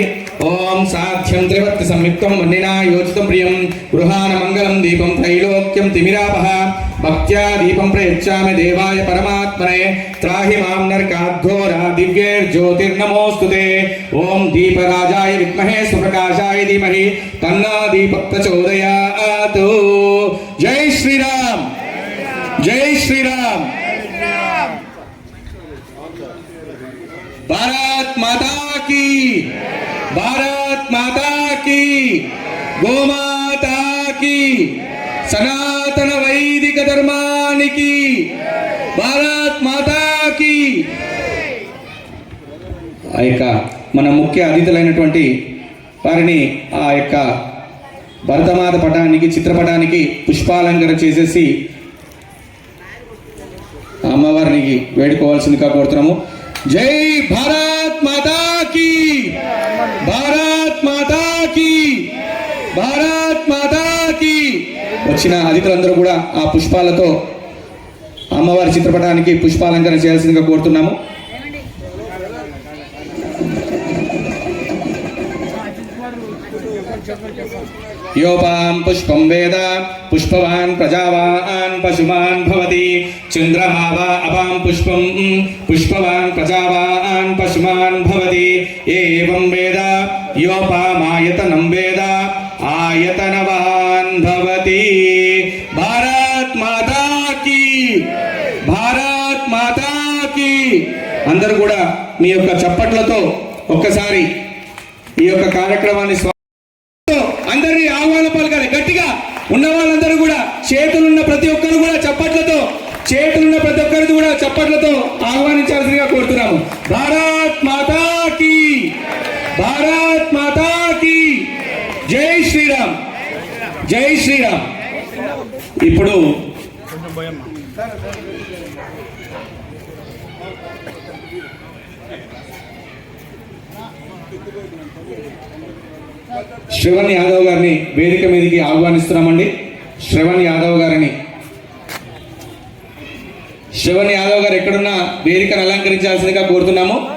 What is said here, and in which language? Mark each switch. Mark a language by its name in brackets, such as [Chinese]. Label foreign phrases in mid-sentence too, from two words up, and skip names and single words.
[Sanskrit] ఓం సాధ్యం త్రివత్తి సంయుక్తం వన్నినా యోజితం ప్రియం గృహాన మంగళం దీపం త్రైలోక్యం తిమిరాపహ భక్త్యా దీపం ప్రయచ్చామి దేవాయ పరమాత్మనే త్రాహి మాం నరకాద్ఘోరా దివ్యైర్జ్యోతిర్నమోస్తుతే. ఓం దీపరాజాయ విద్మహే సుప్రకాశాయ ధీమహి తన్నో దీపః ప్రచోదయాత్. [Hindi] जय श्रीराम, जय श्रीराम. भारत माता की, भारत माता की, गो माता की, सनातन वैदिक धर्मानिकी, भारत माता की. [Telugu] ఆ యొక్క మన ముఖ్య అతిథులైనటువంటి వారిని ఆ యొక్క భరతమాత పటానికి, చిత్రపటానికి పుష్పాలంకరణ చేసేసి అమ్మవారికి వేడుకోవాల్సిందిగా కోరుతున్నాము. [Hindi] जय भारत माता की, भारत माता की, भारत माता की. [Telugu] వచ్చిన అతిథులందరూ కూడా ఆ పుష్పాలతో అమ్మవారి చిత్రపటానికి పుష్పాలంకరణ చేయాల్సిందిగా కోరుతున్నాము. [Sanskrit] योपां पुष्पं वेद पुष्पवान् प्रजावान् पशुमान् भवति चन्द्रमा वा अपां पुष्पं पुष्पवान् प्रजावान् पशुमान् भवति एवं वेद योपामायतनं वेद आयतनवान् भवति. [Hindi] भारत माता की, भारत माता की. [Telugu] అందరూ కూడా మీ యొక్క చప్పట్లతో ఒక్కసారి ఈ యొక్క కార్యక్రమాన్ని అందరినీ ఆహ్వాన పలకాలి గట్టిగా. ఉన్న వాళ్ళందరూ కూడా చేతులున్న ప్రతి ఒక్కరు కూడా చప్పట్లతో ఆహ్వానించాల్సిందిగా కోరుతున్నాము. [Hindi] भारत माता की, भारत माता की, जय श्रीराम, जय श्रीराम. [Telugu] ఇప్పుడు శ్రవణ్ యాదవ్ గారిని వేదిక మీదకి ఆహ్వానిస్తున్నామండి. శ్రవణ్ యాదవ్ గారు ఎక్కడున్నా వేదికను అలంకరించాల్సిందిగా కోరుతున్నాము.